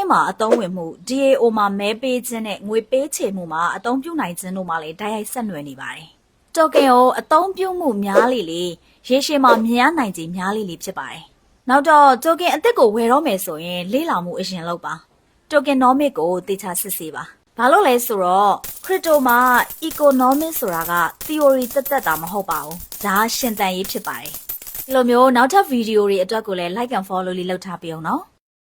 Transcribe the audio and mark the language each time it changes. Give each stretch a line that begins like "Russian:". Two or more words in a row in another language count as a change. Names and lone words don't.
Burmese: မှာအသုံးဝင်မှု DAO မှာမဲပေးခြင်းနဲ့ငွေပေးချေမှုမှာအသုံးပြုနိုင်ခြင်းတို့မှာလည်းဓာတ်ရိုက်ဆက်နွယ်နေပါတယ်token ကိုအသုံးပြုမှုများလေလေရေရှည်မှာမြင်ရနိုင်ခြင်းများလေလေဖြစ်ပါတယ်နောက်တော့ token အသစ်ကိုဝယ်တော့မယ်ဆိုရင်လေ့လာမှုအရင်လုပ်ပါ tokenomic ကိုသေချာစစ်ဆေးပါဘာလို့လဲဆိုတော့ crypto မှာ economic ဆိုတာက theory သက်တာမဟုတ်ပါဘူးဒါရှင်သန်ရေးဖြစ်ပါတယ်ဒီလိုမျိုးနောက်ထပ်ဗီဒီယိုတွေအတွက်ကိုလည်း
English: like and follow
Burmese: လေးလုပ်ထားပေးအောင်နော်